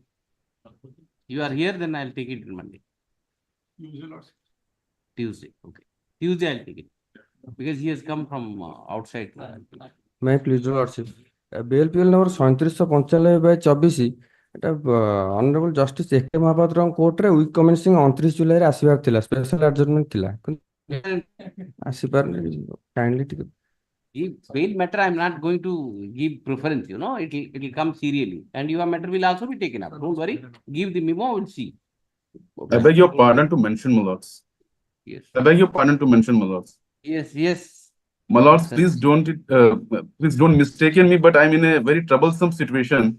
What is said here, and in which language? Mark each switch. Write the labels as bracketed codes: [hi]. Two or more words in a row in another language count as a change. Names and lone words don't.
[en] You are here, then I'll take it in Monday. Tuesday. Okay. Tuesday I'll take it. Because he has come from outside. May I please, Lordship? BLPL number 3795/24 এটা Honorable Justice A.K. [or] Mahapatra କୋର୍ଟରେ [en] week commencing [or] 29 ଜୁଲାଇରେ ଆସିବାର ଥିଲା [en] special adjournment [or] ଥିଲା ଆସିପାରୁନି କାଇଣ୍ଡଲି ଟିକେ [en] Bail matter, I'm not going to give preference, it will come serially. And your matter will also be taken up. Don't worry. Give the memo, we'll see. I beg your pardon to mention, my lords. Yes. I beg your pardon to mention, my lords. Yes. My lords, please don't mistaken me, but I'm in a very troublesome situation.